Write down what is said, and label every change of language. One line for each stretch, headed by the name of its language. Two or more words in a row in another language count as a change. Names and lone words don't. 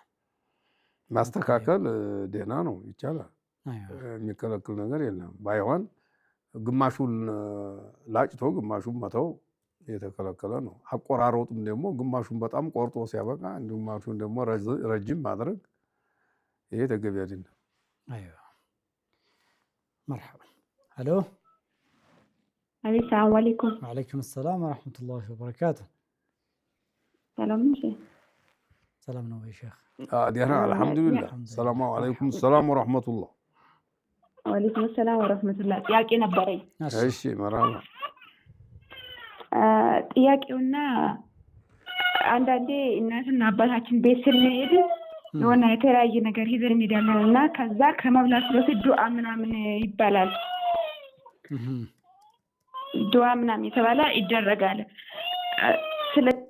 Amharic: ማስተካከል ደህና ነው ይቻላል። የሚከለክል ነገር የለም። ባይሆን ግማሹን ላጭቶ ግማሹን መተው የተከለከለ ነው። አቆራረጡም ደግሞ ግማሹን በጣም ቆርጦ ሲያበቃ ግማሹን ደግሞ ረጅም ማድረግ ይሄ ተገቢ አይደለም።
Arabic: أيوه مرحبا።
Amharic: ሄሎ
Arabic: السلام عليكم. وعليكم السلام ورحمة الله وبركاته. سلام شيخ.
Amharic: سلام ነው ሼክ
Arabic: دينا الحمد لله. السلام عليكم السلام ورحمة الله. وعليكم السلام ورحمة الله.
Amharic: ጥያቄ ነበረኝ። እሺ መራማ ጥያቄውና አንዳንዴ እናትና አባታችን ቤት ስንሄድ የሆነ የተለያየ ነገር ይዘን እንሄዳለን እና ከዛ ከመብላት በፊት ዱዓ ምናምን ይባላል። ዱዓ ምናምን የተባለ ይደረጋል። ስለ